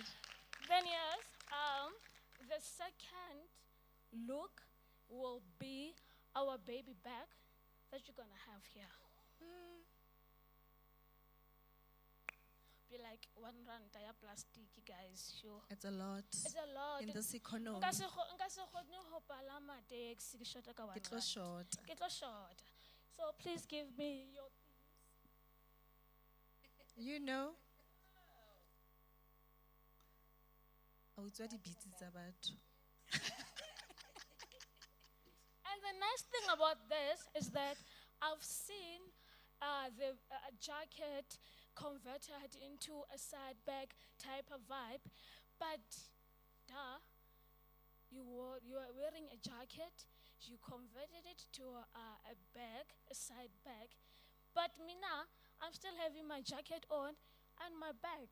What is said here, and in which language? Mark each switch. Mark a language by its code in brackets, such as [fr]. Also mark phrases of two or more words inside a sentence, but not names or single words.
[en] Then yes, the second look will be our baby bag that you're gonna have here. Be like 1 rand ya plastic, guys. Sure. It's a lot. It's a lot. In this economy. [st] Nka se kgone ho palama taxi, ke shota ka 1 Ke tlo rand. shota. Ke tlo shota. [en] So please give me your You know. Oh, it's what the beats about. And the nice thing about this is that I've seen the jacket converted into a side bag type of vibe, but you are wearing a jacket, you converted it to a bag, a side bag, but mina, I'm still having my jacket on and my bag.